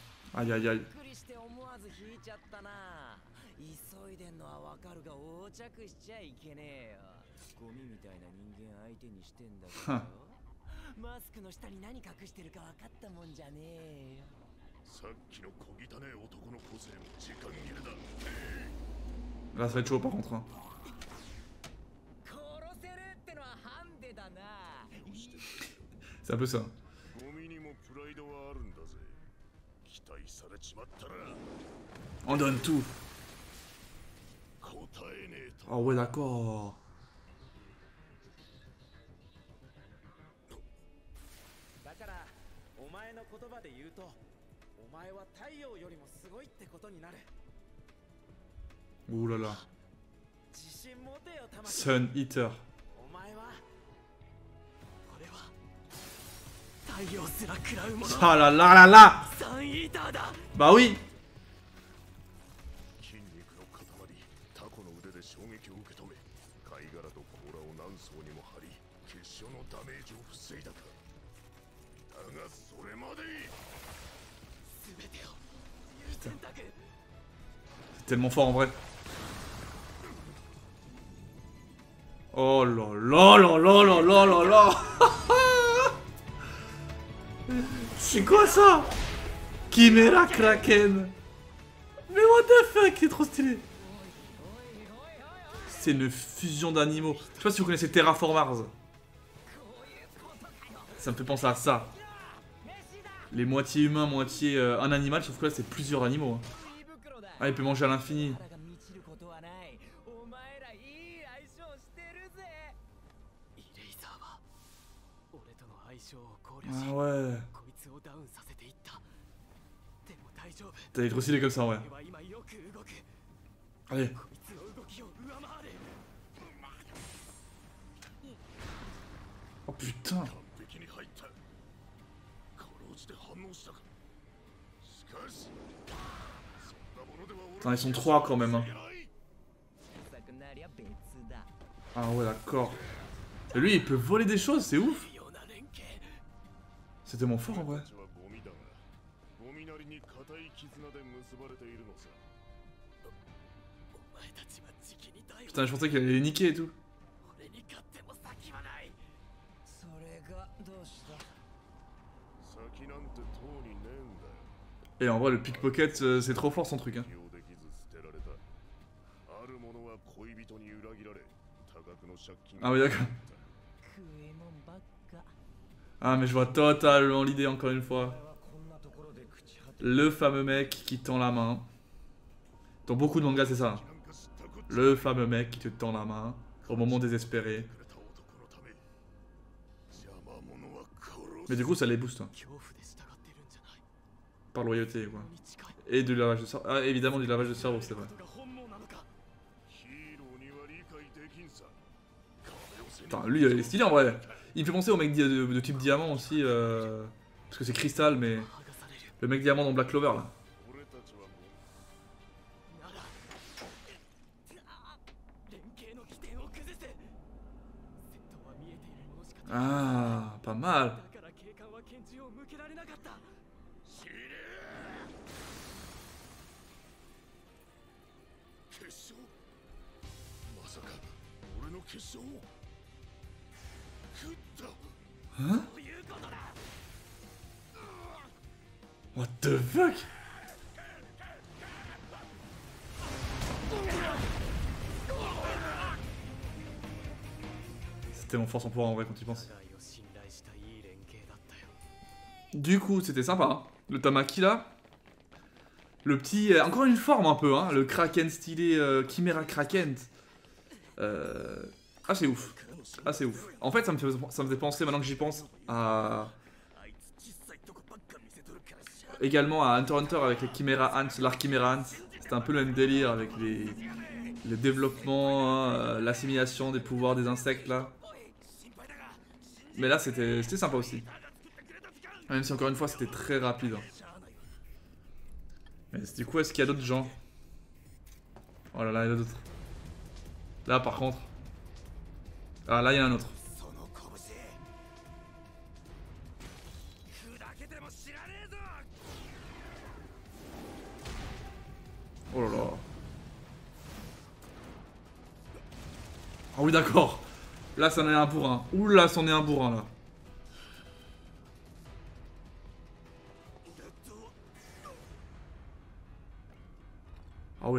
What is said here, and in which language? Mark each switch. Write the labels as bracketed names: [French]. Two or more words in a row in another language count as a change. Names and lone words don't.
[French] Aïe aïe aïe. [Japanese] びっくりして思わず引いちゃったな。急いでんのはわかるが横着しちゃいけねえよ。ゴミみたいな人間相手にしてんだけどよ。マスクの下に何隠してるか分かったもんじゃねえよ。さっきの小汚ね男の個性も時間切れだ。 [French] Là, ça va être chaud par contre. Hein. [Japanese] 殺せるってのはハンデだな。 [French] C'est un peu ça. [Japanese] ゴミにもプライドはあるんだぜ。期待されちまったら [French] On donne tout. [Japanese] 答えねえと。 [French] Ah ouais, d'accord. [Japanese] だからお前の言葉で言うと、お前は太陽よりもすごいってことになる。 [French] Ouh là là. [Japanese] 自信持てよ、玉木。 [English] Sun Eater. [Japanese] お前は俺は太陽すら食らうもの。 [French] Ah là là là là. [Japanese] サンイーターだ。 [French] Bah oui. [Japanese] 筋肉の塊、タコの腕で衝撃を受け止め、貝殻と甲羅を何層にも張り、結晶のダメージを防いだか。だがそれまでに全てを優先択。 [French] C'est tellement fort en vrai. Oh là là là là là là là là. C'est quoi ça? Chimera Kraken. Mais [English] what the fuck, [French] c'est trop stylé. C'est une fusion d'animaux. Je sais pas si vous connaissez Terraform Mars. Ça me fait penser à ça. Les moitiés humains, moitié un animal, sauf que là c'est plusieurs animaux. Hein. Ah, il peut manger à l'infini. Ah ouais. T'as trop stylé comme ça, ouais. Allez. Oh putain. [Japanese] 完璧に入った。かろうじて反応したか。しかし、そんなものでは俺 [French] Putain, ils sont trois quand même. Hein. [Japanese] はない。 [French] Ah ouais, d'accord. Et lui, il peut voler des choses, c'est ouf. C'est tellement fort en vrai. [Japanese] 私はゴミだが、ゴミなりに固い絆で結ばれているのさ。 [French] Putain, je pensais qu'il allait les niquer et tout. [Japanese] それがどうした。先なんてとうにねえんだよ。 [French] Et en vrai, le pickpocket, c'est trop fort son truc. Hein. [Japanese] 利用できず捨てられた。ある者は恋人に裏切られ、多額の借金。 [French] Ah oui, d'accord. [Japanese] 食えもんばっか。 [French] Ah, mais je vois totalement l'idée encore une fois. [Japanese] こんなところで朽ち果て [French] Le fameux mec qui tend la main. Dans beaucoup de mangas, c'est ça. [Japanese] なんか知ったこっちゃ [French] Le fameux mec qui te tend la main au moment désespéré. [Japanese] くれた男のため。邪魔者は殺す。 [French] Mais du coup, ça les booste. Hein. [Japanese] 恐怖で従ってるんじゃない。 [French] Par loyauté, quoi. [Japanese] に近い。 [French] Et du lavage de cerveau. Ah, évidemment, du lavage de cerveau, c'est vrai. [Japanese] が本望なのか。ヒーローには理解できんさ。壁を背に [French] Putain, lui, il est stylé en vrai. Il me fait penser au mec de type diamant aussi. Parce que c'est cristal, mais. [Japanese] 剥がされる。 [French] Le mec diamant dans Black Clover là. [Japanese] 俺たちはもうなら連携の起点を崩せ。戦闘は見えているものしか。 [French] Ah, pas mal. [Japanese] だから警官は拳銃を向けられなかった。死ねー。結晶。まさか俺の結晶を食った。 [French] Hein? [Japanese] ということだ。 [English] What the fuck? [French] C'est tellement fort son pouvoir en vrai quand tu y penses. [Japanese] 互いを信頼したいい連携だったよ。 [French] Du coup, c'était sympa. Hein. Le Tamaki là. Le petit. Encore une forme un peu, hein. Le Kraken stylé Chimera Kraken. Ah, c'est ouf. Ah, c'est ouf. En fait, ça me faisait penser, maintenant que j'y pense, à. [Japanese] あいつ小さいとこばっか見せとるからしゃあ [French] Également à Hunter x Hunter avec les Chimera Ants, l'arc Chimera Ants. C'était un peu le même délire avec le développement, hein, l'assimilation des pouvoirs des insectes là. Mais là c'était sympa aussi. Même si encore une fois c'était très rapide. Mais du coup, est-ce qu'il y a d'autres gens? Oh là là, il y en a d'autres. Là par contre. Ah là il y en a un autre. [Japanese] その拳砕けても知らねえぞ。 [French] Oh là là. Ah oui, d'accord. Là, c'en est un bourrin. Ouh là, c'en est un bourrin, là. Ah ouais.